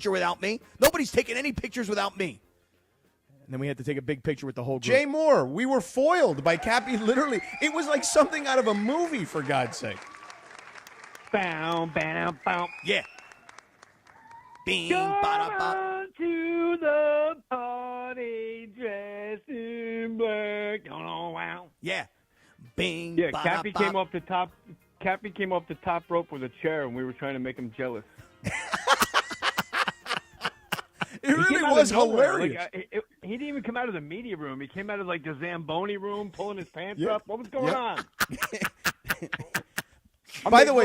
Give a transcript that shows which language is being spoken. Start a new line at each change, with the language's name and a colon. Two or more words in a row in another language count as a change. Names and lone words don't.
English: picture without me. Nobody's taking any pictures without me. And then we had to take a big picture with the whole group. Jay Moore, we were foiled by Cappy. Literally, it was like something out of a movie, for God's sake. Bow, bow, bow. Yeah. Bing, Come ba-da-bop. on to the party dressed in black. Oh, wow. Yeah. Bing, Yeah, ba-da-bop. Cappy came off the top. Cappy came off the top rope with a chair, and we were trying to make him jealous. It really came out was of nowhere. hilarious. He didn't even come out of the media room. He came out of like the Zamboni room, pulling his pants Yep. up. What was going Yep. on? By the way,